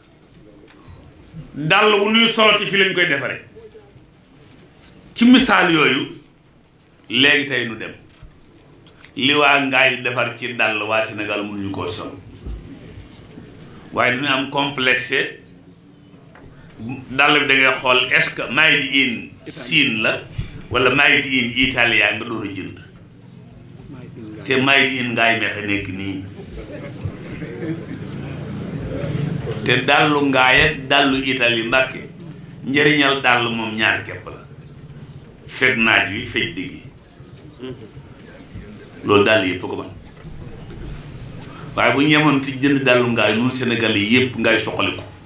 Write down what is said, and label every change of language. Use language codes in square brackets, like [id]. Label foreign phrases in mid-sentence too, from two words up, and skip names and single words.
[wo] dàll wu ñuy solo ci fi lañ koy defare ci misaal yooyu léegi tey nu dem li waa ngaay defar ci dàll waa Sénégal mënuñu koo sol waaye dina am complexe dàll bi da ngay xool [fr] est-ce que [en] made in Chine [wo] la wala [en] made in Italia [wo] nga door a jënd te [en] made in Ngaye Mékhé [wo] nekk nii te dallu Ngaye ak dallu Italie Mbàkke njëriñal dàll moom ñaar képp la fekk naaj wi fekk digg loolu dàll yëpp ko man waaye bu ñu yemoon ci jënd dàllu Ngaye nun Sénégal yi yëpp ngay soxaliku